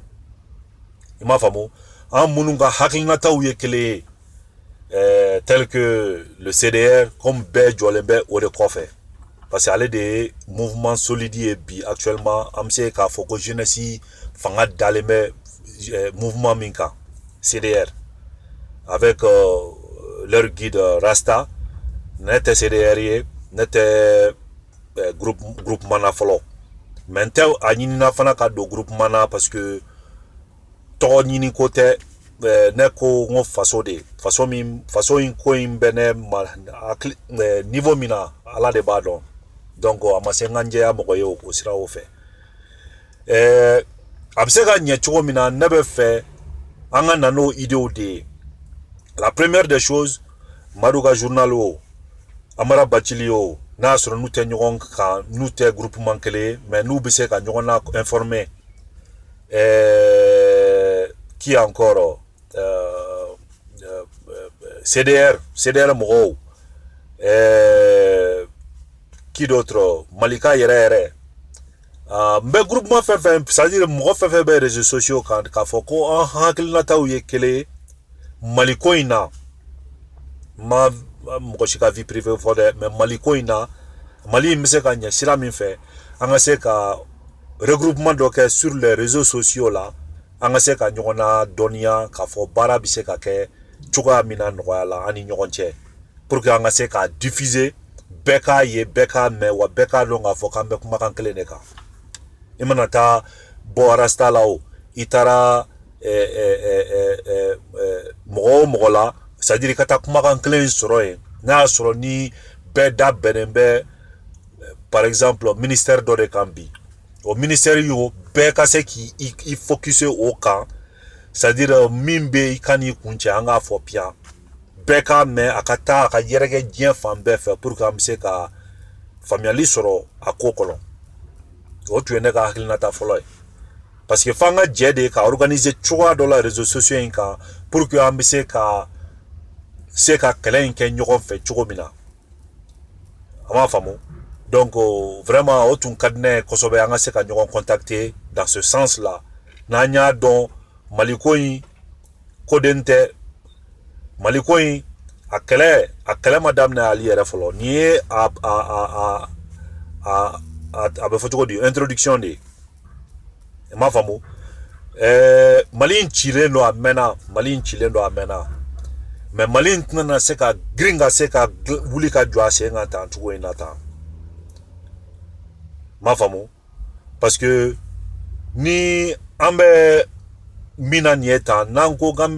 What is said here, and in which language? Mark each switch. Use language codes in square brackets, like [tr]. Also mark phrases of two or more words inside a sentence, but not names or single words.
[bm] i m'a faamu an minnu ka hakilinataw ye kelen ye [fr] tel que le CDR comme [bm] bɛɛ jɔlen bɛ o de kɔfɛ [fr] parce que [bm] ale de ye mouvement solide ye bi actuellement an bɛ se k'a fɔ ko jeunesse fanga dalen bɛ mouvement min kan CDR avec leur guide Rasta ne tɛ CDR ye ne tɛ groupement na fɔlɔ mais n tɛ a ɲinina fana ka don groupement na [fr] parce que [bm] tɔgɔ ɲini ko tɛ ne ko n ko faso de faso in ko in bɛ ne ma niveau min na ala de b'a dɔn donc a ma se n ka n jɛya mɔgɔ ye o siraw fɛ a bɛ se ka ɲɛ cogo min na ne bɛ fɛ an ka na n'o idéw de ye [fr] la première des choses [bm] Madouka Journal o Amara Bacili o n'a sɔrɔ n'u tɛ ɲɔgɔn kan n'u tɛ groupement kelen ye mais n'u bɛ se ka ɲɔgɔn na informer [fr] qui encore [bm] CDR mɔgɔw [fr] qui d'autre [bm] Malika yɛrɛ n bɛ groupement fɛn fɛn [fr] c'est à dire [bm] mɔgɔ fɛn fɛn bɛ [fr] réseaux sociaux [bm] kan k'a fɔ ko an hakilinataw ye kelen ye Maliko in na ma mɔgɔ si ka [fr] vie privée [bm] fɔ dɛ mais Maliko in na Mali in bɛ se ka ɲɛ sira min fɛ an ka se ka regroupement dɔ kɛ [fr] sur les réseaux sociaux [bm] la an ka se ka ɲɔgɔn na dɔnniya k'a fɔ baara bɛ se ka kɛ cogoya min na nɔgɔya la an ni ɲɔgɔn cɛ [fr] pour que [bm] an ka se ka diffuser bɛɛ k'a ye bɛɛ k'a mɛn wa bɛɛ k'a dɔn k'a fɔ k'an bɛ kumakan kelen de kan i mana taa bɔ Rasta la o i taara mɔgɔ o mɔgɔ la [fr] c'est à dire [bm] i ka taa kumakan kelen sɔrɔ yen n'a y'a sɔrɔ ni bɛɛ da bɛnnen bɛ [fr] par exemple [bm] ministère dɔ de kan bi o ministère y'o bɛɛ ka se k'i focus o kan [fr] c'est à dire [bm] min bɛ i ka n'i kun cɛ an k'a fɔ piyan bɛɛ k'a mɛn a ka taa a ka yɛrɛkɛ diɲɛ fan bɛɛ fɛ pour que an bɛ se ka faamuyali sɔrɔ a ko kɔnɔ o tun ye ne ka hakilinata fɔlɔ ye [fr] parce que [bm] f'an ka jɛ de ka organiser cogoya dɔ la [fr] réseaux sociaux [bm] in kan [fr] pour que [bm] an bɛ se ka kɛlɛ in kɛ ɲɔgɔn fɛ cogo min na a m'a faamu donc vraiment o tun ka di ne ye kosɛbɛ an ka se ka ɲɔgɔn contacter [fr] dans ce sens là [bm] n'an y'a dɔn Maliko in koden tɛ Maliko in a kɛlɛ ma daminɛ ali yɛrɛ fɔlɔ ni ye a bɛ fɔ cogo di introduction de i m'a faamu Mali in cilen don a mɛnna mais Mali tɛna se ka girin ka se ka wuli ka jɔ a sen kan tan cogo in na tan m'a faamu parce que ni an bɛ min na nin ye tan n'an ko k'an